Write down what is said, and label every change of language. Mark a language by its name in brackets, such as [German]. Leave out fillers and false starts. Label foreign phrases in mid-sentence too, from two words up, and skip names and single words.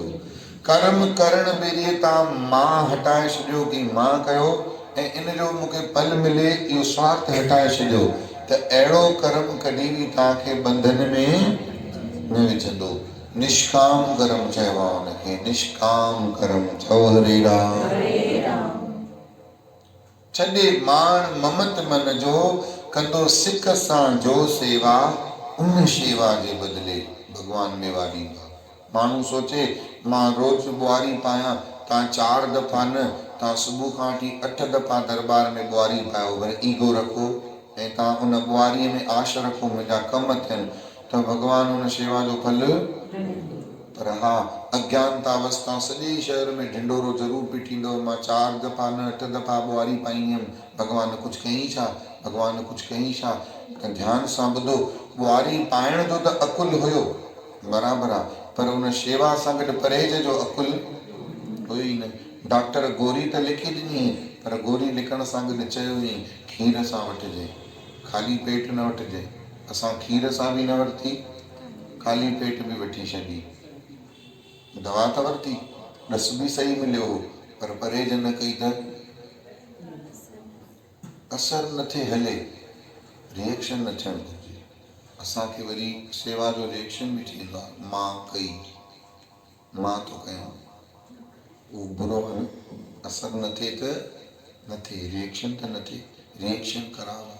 [Sindhi] कर्म करण भेरीअ तव्हां मां हटाए छॾियो कि मां कयो ऐं इन जो मूंखे फल मिले, इहो स्वार्थ हटाए छॾियो त अहिड़ो कर्म कॾहिं बि तव्हांखे बंधन में न विझंदो। निष्काम कर्म चइबो आहे हुनखे, निष्काम कर्म। चओ हरे राम। छॾे माण ममत मन जो कंदो सिक सां जो सेवा, उन शेवा जे बदिले भगवान में वाॾींदो। माण्हू सोचे मां रोज़ ॿुआरी पायां, तव्हां 4 दफ़ा न, तव्हां सुबुह खां वठी 8 दफ़ा दरबार में ॿुआरी पायो, वरी ईगो रखो ऐं तव्हां उन ॿुआरीअ में आश रखो मुंहिंजा कम थियनि त भगवान उन शेवा जो फल। पर हा, अज्ञानता अवस्था सॼे शहर में ढिंडोरो ज़रूरु पीटींदो, मां 4 दफ़ा न 8 दफ़ा ॿुआरी पाईंदी हुयमि, भगवान कुझु कयईं छा, भगवान कुझु कयईं छा। त ध्यान सां ॿुधो, ॿुआरी पाइण जो त अकुल हुयो बराबरि आहे, पर उन शेवा सां गॾु परहेज जो अकुल हुई न। डॉक्टर गोरी त लिखी ॾिनी, पर गोरी लिखण सां गॾु चयो हुई खीर सां वठिजे, ख़ाली पेट न वठिजे। असां खीर सां बि न वरिती, ख़ाली पेट बि वठी छॾी। दवा त वरिती, ॾस बि सही मिलियो हो, पर परहेज न कई त असर न थिए, हले, रिएक्शन न थियणु घुरिजे। असांखे वरी सेवा जो रिएक्शन बि थींदो आहे। मां कई, मां थो कयां, उहो बुरो आहे। असर न थिए त न थिए, रिएक्शन त न थिए, रिएक्शन ख़राबु आहे।